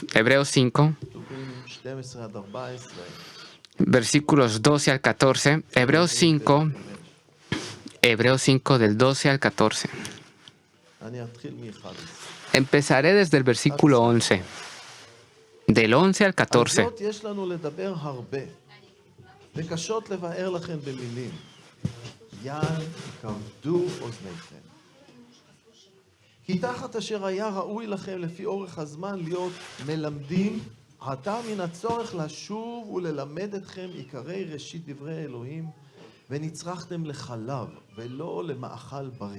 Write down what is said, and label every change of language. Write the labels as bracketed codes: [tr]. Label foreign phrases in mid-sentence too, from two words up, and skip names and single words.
[es] Hebreos 5, versículos 12 al 14. Hebreos 5 del 12 al 14. Empezaré desde el versículo 11. Del 11 al 14. [he] כי תחת אשר היה ראוי לכם לפי אורך הזמן להיות מלמדים, עתה מן הצורך לשוב וללמד אתכם עיקרי ראשית דברי אלוהים, ונצרכתם לחלב ולא למאכל בריא.